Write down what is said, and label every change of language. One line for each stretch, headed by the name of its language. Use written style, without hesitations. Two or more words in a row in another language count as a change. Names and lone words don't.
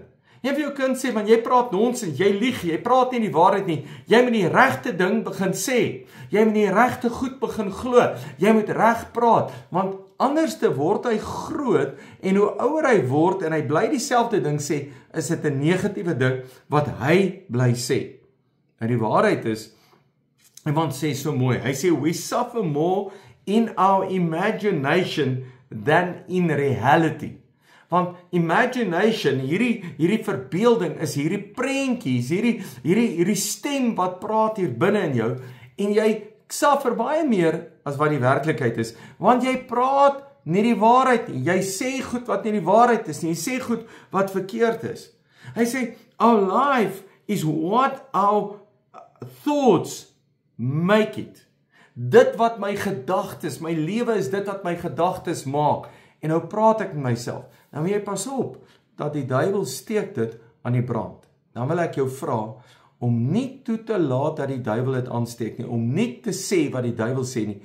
Afrikaans: Jy vir jou kind sê, man, jy praat nonsens, jy lieg, jy praat nie die waarheid nie, jy moet die regte ding begin sê, jy moet die regte goed begin glo, jy moet reg praat, want anderste word hy groot, en hoe ouer hy word, en hy bly dieselfde ding sê, is dit 'n negatiewe ding, wat hy bly sê. En die waarheid is, iemand sê so mooi, hy sê,
English: we suffer more in our imagination than in reality.
Afrikaans: Want imagination, hierdie verbeelding is hierdie prentjies, hierdie stem wat praat hier binne in jou, en jy suffer baie meer as wat die werklikheid is, want jy praat nie die waarheid nie, jy sê goed wat nie die waarheid is nie, jy sê goed wat verkeerd is. Hy sê,
English: our life is what our thoughts make it.
Afrikaans: Dit wat my gedagtes, my lewe is dit wat my gedagtes maak. En nou praat ek met myself. Nou moet jy pas op, dat die duiwel steek dit aan die brand. Dan wil ek jou vra, om nie toe te laat dat die duiwel dit aansteek nie, om nie te sê wat die duiwel sê nie.